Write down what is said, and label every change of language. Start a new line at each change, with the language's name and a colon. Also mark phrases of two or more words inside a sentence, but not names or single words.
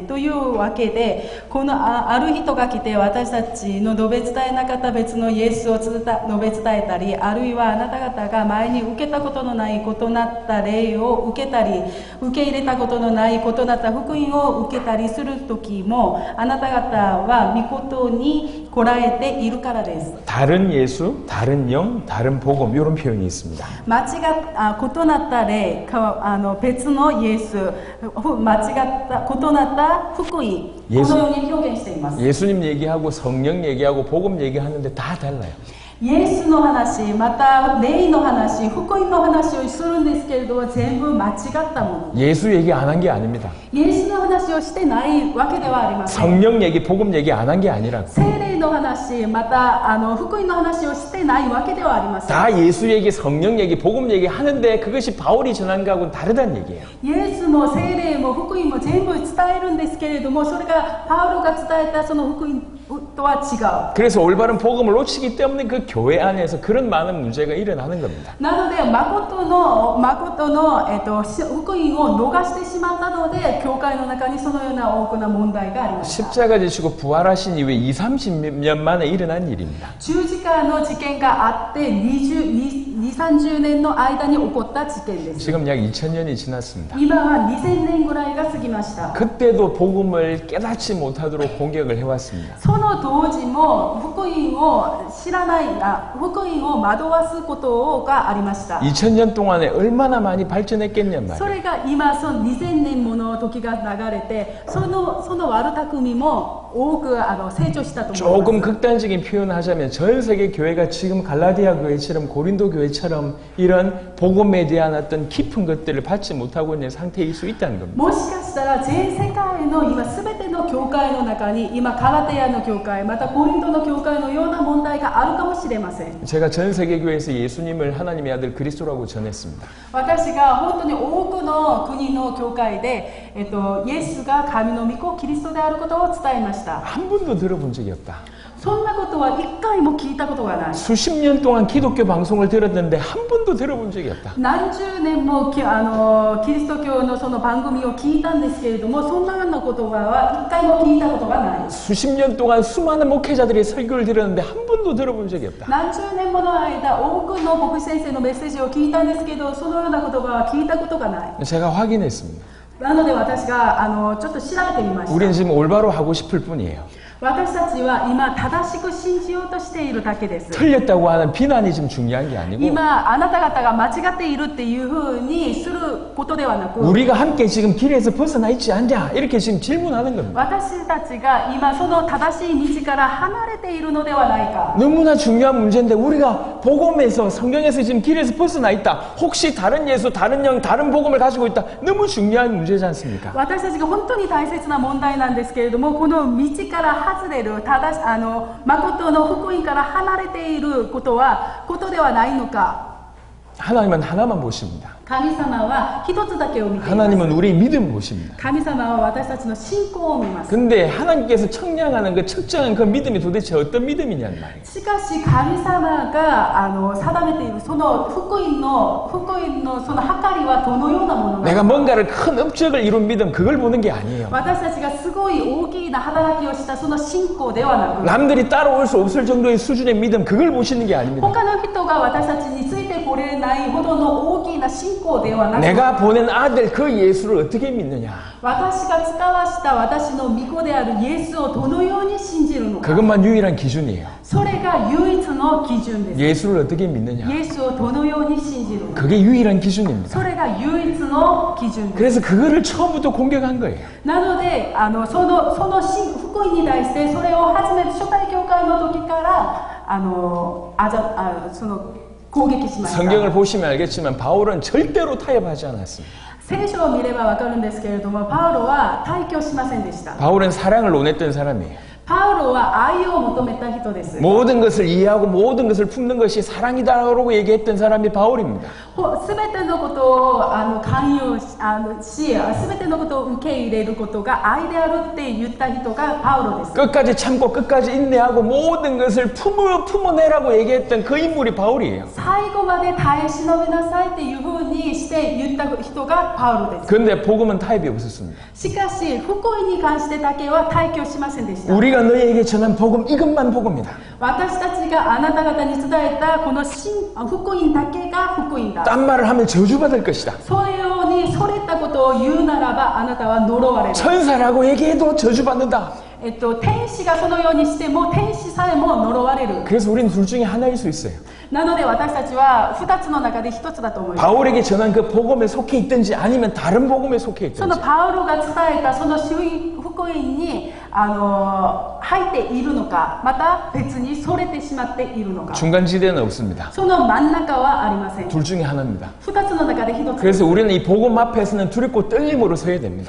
Japanese: というわけで、このある人が来て私たちの述べ伝えなかった別のイエスを述べ伝えたり、あるいはあなた方が前に受けたことのない異なった霊を受けたり、受け入れたことのない異なった福音を受けたりする時も、あなた方は御事にこらえているからです。
Korean: 다른 예수, 다른 영, 다른 복음 이런 표현이 있습니다.
Japanese: 異なった霊、別のイエス、異なった福音、このように表現しています。
Korean: 예수님 얘기하고 성령 얘기하고 복음 얘기하는데 다 달라요.
Japanese: イエスの話、また霊の話、福音の話をするんですけれども、全部間違ったもの。
Korean: 예수 얘기 안 한 게 아닙니다.
Japanese: イエスの話をしてないわけではありません。
Korean: 성령 얘기, 복음 얘기 안 한 게 아니라
Japanese: 聖霊の話、また福音の話をしてないわけではありません。
Korean: 다 예수 얘기, 성령 얘기, 복음 얘기 하는데 그것이 바울이 전한 거하고는 다르다는 얘기예요.
Japanese: イエスも聖霊も福音も全部伝えるんですけれども、それがパウロが伝えたその福音とは違う。
Korean: 그래서 올바른 복음을 놓치기 때문에 그 교회 안에서 그런 많은 문제가 일어나는 겁니다.
Japanese: なので誠の福音を逃してしまったので、教会の中にそのような多くな問題がありました。
Korean: 십자가 지시고 부활하신 이후에 20-30년 만에 일어난 일입니다.
Japanese: 十字架の事件があって20-30年の間に起こった事件です。
Korean: 지금 약 2000년이 지났습니다.
Japanese: 今は2000年ぐらいが過ぎました。
Korean: 그때도 복음을 깨닫지 못하도록 공격을 해왔습니다.
Japanese: その当時も福音を知らない、福音を惑わすことがありました。
Korean: 2000년 동안에 얼마나 많이 발전했겠냔
Japanese: そ
Korean: 말이에요.
Japanese: れが今その2000年もの時が流れて、その悪巧みも多く成長したと思います。
Korean: 조금 극단적인 표현을 하자면 전 세계 교회가 지금 갈라디아 교회처럼 고린도 교회처럼 이런 복음에 대한 어떤 깊은 것들을 받지 못하고 있는 상태일 수 있다는 겁니다.
Japanese: もしかしたら全世界の今すべての教会の中に今カラテアの教会、またコリントの教会のような問題があるかもしれません。
Korean: 제가 전 세계 교회에서 예수님을 하나님의 아들 그리스도라고 전했습니다.
Japanese: 私が本当に多くの国の教会で、イエスが神の御子キリストであることを伝えました。
Korean: 한 번도 들어본 적이 없다.
Japanese: そんなことは一回も聞いたことがない。
Korean: 수십 년 동안 기독교 방송을 들었는데 한 번도 들어본 적이 없다.
Japanese: 何十年もキリスト教のその番組を聞いたんですけれども、そんなような言葉は一回も聞いたことがない。
Korean: 수십 년 동안 수많은 목회자들의 설교를 들었는데 한 번도 들어본 적이 없다.
Japanese: 何十年もの間、多くの牧師先生のメッセージを聞いたんですけど、そのような言葉は聞いたことがない。
Korean: 제가 확인했습니다.
Japanese: なので私がちょっと調べてみました。
Korean: 우리는 지금 올바로 하고 싶을 뿐이에요.
Japanese: 私たちは今正しく信じようとしているだけです。
Korean: 틀렸다고 하는 비난이 지금 중요한 게 아니고
Japanese: 今あなた方が間違っているっていうふうにすることではなく、
Korean: 우리가 함께 지금 길에서 벗어나 있지 않냐 이렇게 지금 질문하는 겁니다.
Japanese: 私たちが今その正しい道から離れているのではないか。
Korean: 너무나 중요한 문제인데 우리가 복음에서 성경에서 지금 길에서 벗어나 있다. 혹시 다른 예수, 다른 영, 다른 복음을 가지고 있다. 너무 중요한 문제지 않습니까?
Japanese: 私たちが本当に大切な問題なんですけれども、この道から外れる、誠の福音から離れていることではないのか。
Korean: 하나님은 하나만 보십니다.
Japanese: 神様は一つだけを見ています。
Korean: 하나님은 우리의 믿음 보십니다.
Japanese: 神様は私たちの信仰を見ます。
Korean: 근데 하나님께서 청량하는 그 측정한 그 믿음이 도대체 어떤 믿음이냐는 말이에요.
Japanese: しかし神様が定めているその福音のその計りはどのようなものなのか。
Korean: 내가 뭔가를 큰 업적을 이룬 믿음 그걸 보는 게 아니에요.
Japanese: 私たちがすごい大きな働きをしたその信仰ではなく、
Korean: 남들이 따라올 수 없을 정도의 수준의 믿음 그걸 보시는 게 아닙니다.
Japanese: 他の人が私たちについてこれないほどの大きな信仰ではなく、
Korean: 내가 보낸 아들 그 예수를 어떻게 믿느냐.
Japanese: 私が使わした私の御子であるイエスをどのように信じるのか。
Korean: 그것만 유일한 기준이에요.
Japanese: それが唯一の基準です。
Korean: 예수를 어떻게 믿느냐.
Japanese: イエスをどのように信じるのか。
Korean: 그게 유일한 기준입니다.
Japanese: それが唯一の基準です。
Korean: 그래서 그거를 처음부터 공격한 거예요.
Japanese: なのでその福音に対してそれを初めて初代教会の時からその攻撃しました。
Korean: 성경을 보시면 알겠지만 바울은 절대로 타협하지 않았습니다.
Japanese: 聖書を見ればわかるんですけれども、パウロは退去しませんでした。
Korean: 바울은 사랑을 논했던 사람이에요.
Japanese: パウロは愛を求めた人です。
Korean: 모든 것을 이해하고 모든 것을 품는 것이 사랑이다라고 얘기했던 사람이 바울입니다.
Japanese: すべてのことを寛容し、すべてのことを受け入れることが愛であるって言った人がパウロです。
Korean: 끝까지 참고 끝까지 인내하고 모든 것을 품어내라고 얘기했던 그 인물이 바울이에요.
Japanese: 最後まで耐え忍びなさいっていうふうにして言った人がパウロです。
Korean: 근데 복음은 타협이 없었습니다.
Japanese: しかし福音に関してだけは退去しませんでした。
Korean: 우리가 너희에게 전한 복음 이것만 복음이다.
Japanese: 私たちがあなた方に伝えたこの福音だけが福音だ。
Korean: 딴 말을 하면 저주받을 것이다.
Japanese: そのようにそれたことを言うならばあなたは呪われる。
Korean: 천사라고 얘기해도 저주받는다.
Japanese: 天使がそのようにしても天使さえも呪われる。
Korean: 그래서 우리는 둘 중에 하나일 수 있어요.
Japanese: なので私たちは2つの中で1つだと思います。
Korean: 바울에게 전한 그 복음에 속해 있든지 아니면 다른 복음에 속해
Japanese: その
Korean: 있든지.
Japanese: パウロが伝えたその福音に入っているのか、また別にそれてしまっているのか。
Korean: 중간지대는 없습니다.
Japanese: その真ん中はありません。
Korean: 둘 중에 하나입니다.
Japanese: 2 つの中で1つ。
Korean: 그래서 우리는 이 복음 앞에서는 두렵고 떨림으로 서야 됩니다.